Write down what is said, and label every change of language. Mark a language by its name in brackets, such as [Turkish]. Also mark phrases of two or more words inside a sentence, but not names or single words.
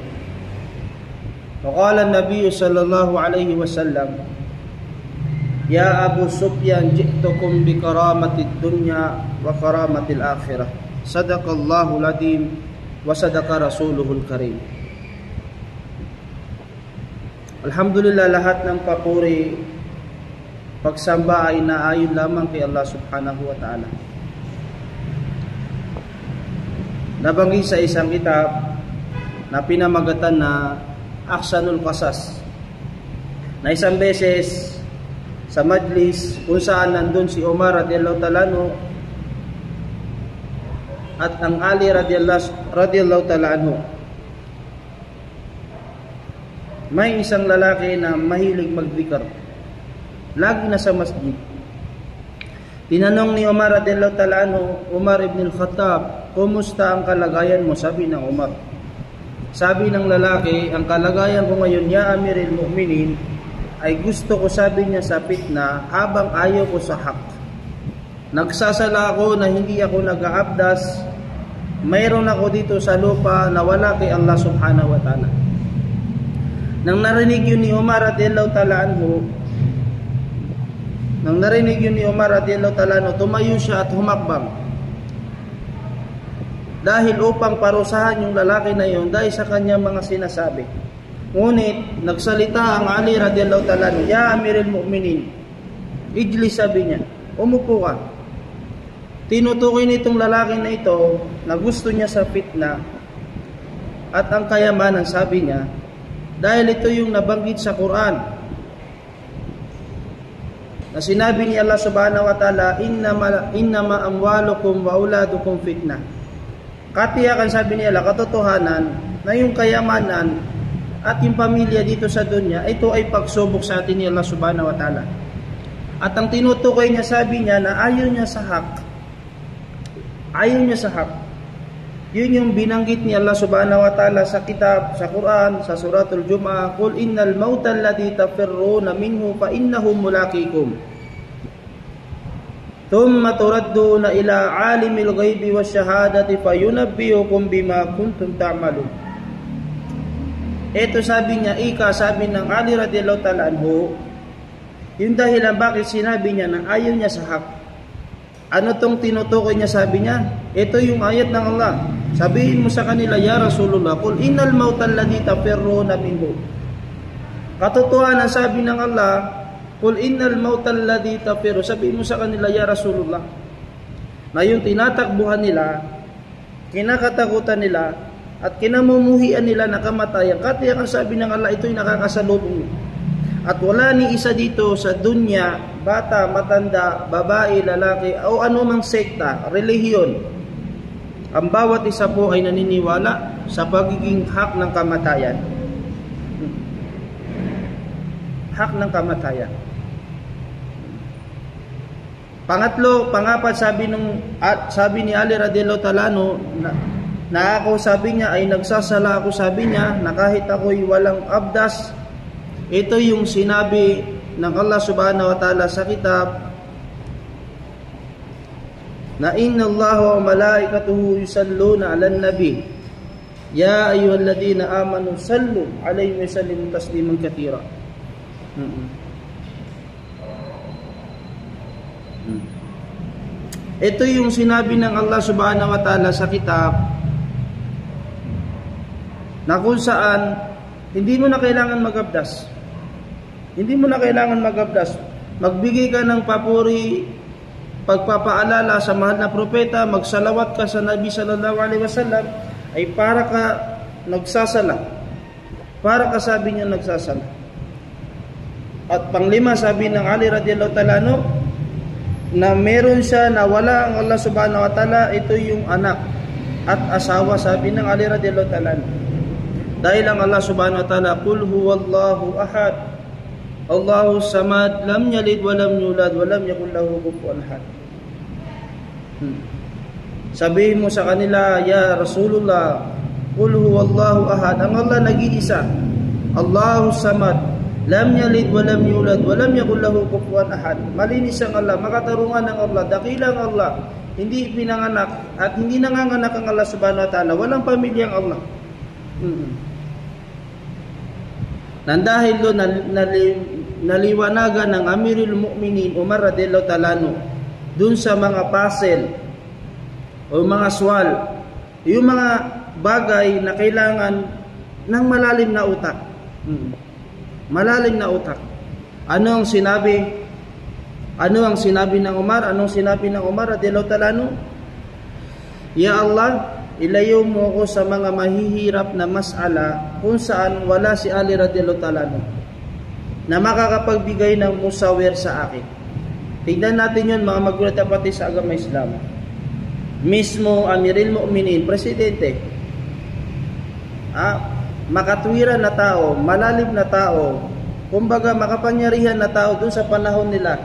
[Arabic] وقال النبي صلى الله عليه وسلم: يا أبو سفيان جئتكم بكرامة الدنيا وكرامة الآخرة صدق الله العظيم وصدق رسوله الكريم. [Filipino] Alhamdulillah, lahat ng papuri, pagsamba ay naayon lamang kay Allah [Arabic] سبحانه وتعالى. [Filipino] Nabanggit sa isang kitab na pinamagatan na Ahsanul Qasas, na isang beses sa majlis kung saan nandun si Umar [Arabic] رضي الله تعالى عنه [Filipino] at ang Ali [Arabic] رضي الله تعالى عنه, [Filipino] may isang lalaki na mahilig magdikar, lagi na sa masjid. Tinanong ni Umar [Arabic] رضي الله تعالى عنه, [Filipino] Umar ibn al-Khattab, kumusta ang kalagayan mo? Sabi ng Umar. Sabi ng lalaki, ang kalagayan ko ngayon, [Arabic] يا أمير المؤمنين, [Filipino] ay gusto ko, sabi niya, sa fitna habang ayaw ko sa hak. Nagsasala ako na hindi ako nag-aabdas. Mayroon ako dito sa lupa na wala kay Allah [Arabic] سبحانه وتعالى. [Filipino] Nang narinig yun ni Umar [Arabic] رضي الله تعالى عنه, [Filipino] tumayo siya at humakbang. Dahil upang parusahan yung lalaki na yun dahil sa kanyang mga sinasabi. Ngunit nagsalita ang Ali [Arabic] رضي الله تعالى يا أمير المؤمنين اجلس, [Filipino] sabi niya, umupo ka. Tinutukoy nitong lalaki na ito na gusto niya sa fitna at ang kayamanan, sabi niya, dahil ito yung nabanggit sa Quran na sinabi ni Allah [Arabic] سبحانه وتعالى إنما أموالكم وأولادكم فتنة. [Filipino] Katiyakan, sabi ni Allah, katotohanan na yung kayamanan at yung pamilya dito sa dunya, ito ay pagsubok sa atin ni Allah [Arabic] سبحانه وتعالى. [Filipino] At ang tinutukoy niya, sabi niya, na ayaw niya sa hak. Ayaw niya sa hak. Yun yung binanggit ni Allah [Arabic] سبحانه وتعالى [Filipino] sa kitab, sa Quran, sa suratul Jum'ah, [Arabic] قل إن الموت الذي تفرون منه فإنه ملاقيكم ثم تردون إلى عالم الغيب والشهادة فينبئكم بما كنتم تعملون. [Filipino] Ito, sabi niya, sabi ng Ali [Arabic] رضي الله تعالى عنه, [Filipino] yung dahilan bakit sinabi niya na ayaw niya sa hak. Ano tong tinutukoy niya, sabi niya? Ito yung ayat ng Allah. Sabihin mo sa kanila, [Arabic] يا رسول الله قل إن الموت الذي تفرون منه. [Filipino] Katotohanan, sabi ng Allah, [Arabic] قل إن الموت الذي تفر. [Filipino] Sabihin mo sa kanila, [Arabic] يا رسول الله, [Filipino] na yung tinatakbuhan nila, kinakatakutan nila, at kinamumuhian nila na kamatayan, katiyak ang sabi ng Allah, ito'y nakakasalubong. At wala ni isa dito sa dunya, bata, matanda, babae, lalaki, o anumang sekta, relihiyon, ang bawat isa po ay naniniwala sa pagiging hak ng kamatayan. Hak ng kamatayan. Pangapat, sabi ni Ali [Arabic] رضي الله تعالى عنه, [Filipino] na ako, sabi niya, ay nagsasala ako, sabi niya, na kahit ako'y walang abdas. Ito yung sinabi ng Allah [Arabic] سبحانه وتعالى [Filipino] sa kitab, na [Arabic] إن الله وملائكته يصلون على النبي يا أيها الذين آمنوا صلوا عليه وسلموا تسليما كثيرا. [Filipino] Ito yung sinabi ng Allah [Arabic] سبحانه وتعالى [Filipino] sa kitab na kung saan hindi mo na kailangan magabdas. Hindi mo na kailangan magabdas. Magbigay ka ng papuri, pagpapaalala sa mahal na propeta, magsalawat ka sa Nabi [Arabic] صلى الله عليه وسلم, [Filipino] ay para ka nagsasala. Para ka, sabi niya, nagsasala. At panglima, sabi ng Ali [Arabic] رضي الله تعالى عنه, [Filipino] na meron siya na wala ang Allah [Arabic] سبحانه وتعالى, [Filipino] ito yung anak at asawa, sabi ng Ali [Arabic] رضي الله تعالى عنه. [Filipino] Dahil ang Allah [Arabic] سبحانه وتعالى قل هو الله أحد الله الصمد لم يلد ولم يولد ولم يكن له كفوا أحد. [Filipino] Sabihin mo sa kanila, [Arabic] يا رسول الله قل هو الله أحد, [Filipino] ang Allah nag-iisa, [Arabic] الله الصمد لم يلد ولم يولد ولم يكن له كفوا أحد. [Filipino] Malinis ang Allah, makatarungan ng Allah, dakilang Allah, hindi pinanganak at hindi nanganganak ang Allah [Arabic] سبحانه وتعالى, [Filipino] walang pamilyang Allah. Nandahil doon naliwanagan ng [Arabic] أمير المؤمنين عمر رضي الله تعالى عنه [Filipino] doon sa mga puzzle o mga swal, yung mga bagay na kailangan ng malalim na utak. Malalim na utak. Ano ang sinabi? Ano ang sinabi ng Umar? Anong sinabi ng Umar [Arabic] رضي الله تعالى عنه? يا الله, [Filipino] ilayo mo ko sa mga mahihirap na mas'ala kung saan wala si Ali [Arabic] رضي الله تعالى عنه [Filipino] na makakapagbigay ng musawir sa akin. Tignan natin yun, mga magulat na pati sa agama Islam. Mismo [Arabic] أمير المؤمنين, [Filipino] presidente, makatwiran na tao, malalim na tao, kumbaga makapangyarihan na tao dun sa panahon nila.